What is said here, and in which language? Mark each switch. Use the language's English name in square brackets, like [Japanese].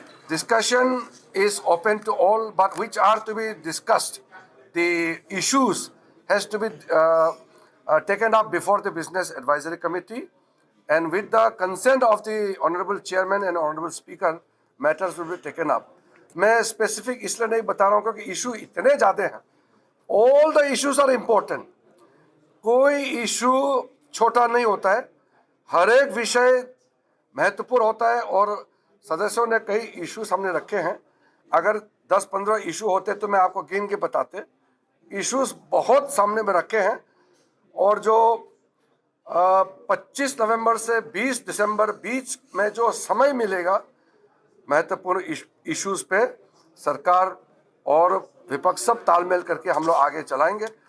[English] Discussion is open to all, but which are to be discussed. The issues has to be taken up before the Business Advisory Committee, and with the consent of the Honorable Chairman and Honorable Speaker, matters will be taken up. [Hindi] मैं specific इसलिए नहीं बता रहा हूँ क्योंकि issue इतने ज़्यादा हैं। [English] All the issues are important. [Hindi] कोई इशू छोटा नहीं होता है, हर एक विषय महत्वपूर्ण होता है और सदस्यों ने कई इशू सामने रखे हैं। अगर 10-15 इशू होते तो मैं आपको गिन के बताते। इश्यूज बहुत सामने में रखे हैं और जो 25 नवंबर से 20 दिसंबर बीच में जो समय मिलेगा महत्वपूर्ण इश्यूज पे सरकार और विपक्ष सब तालमेल करके हम लोग आगे चलाएंगे।